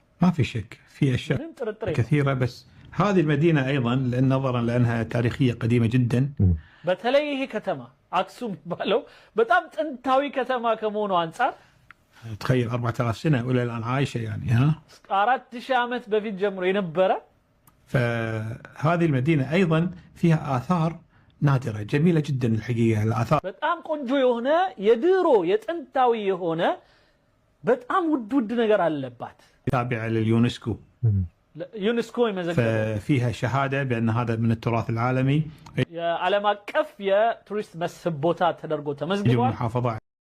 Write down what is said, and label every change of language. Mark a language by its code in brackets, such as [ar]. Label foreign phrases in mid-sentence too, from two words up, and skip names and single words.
[ar] ما في شك في اشياء كثيره بس هذه المدينه ايضا لان نظرا لانها تاريخيه قديمه جدا. [am] በተለይ ይሄ ከተማ አክሱም ባለው በጣም ጥንታዊ ከተማ ከመሆኑ አንፃር [ar] تخيل 4000 سنه ولا الان عايشه يعني ها [am] 4000 ዓመት በፊት ጀምሮ የነበረ [ar] فهذه المدينة أيضا فيها آثار نادرة جميلة جدا الحقيقة. الآثار [am] በጣም ቆንጆ የሆነ የድሮ የጥንታዊ የሆነ በጣም ውድ ነገር አለባት [ar] تابعة لليونسكو. [am] ዩኔስኮ ይመዘገበ [ar] فيها شهادة بأن هذا من التراث العالمي. [am] የዓለም አቀፍ የቱሪስት መስህብ ቦታ ተደርጎ ተመዝግቧል። [ar] محافظة